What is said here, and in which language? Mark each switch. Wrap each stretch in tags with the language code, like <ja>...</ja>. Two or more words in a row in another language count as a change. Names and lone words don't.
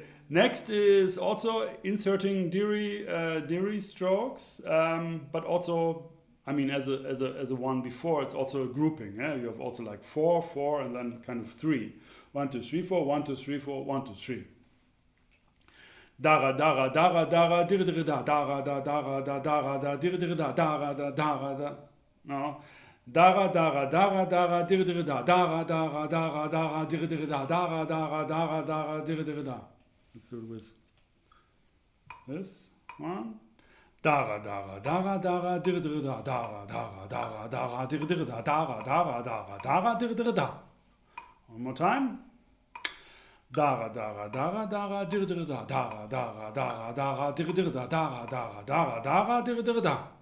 <en>Next is also inserting Diri strokes, but also, I mean, as a one before, it's also a grouping. Yeah, you have also like 4, 4, and then kind of 3. 1, 2, 3, 4. 1, 2, 3, 4. 1, 2, 3. Dara dara dara dara diri diri da dara da dara da dara da diri diri da dara da dara da. No. Dara dara dara dara diri diri da dara dara dara dara diri diri da dara dara dara dara diri diri da. Let's do it with this one. Dara dara dara dara diri diri da dara dara dara dara diri diri da dara dara dara dara diri diri da. One more time. Dara dara dara dara diri diri da dara dara dara dara diri diri da dara dara dara dara diri diri da.</en>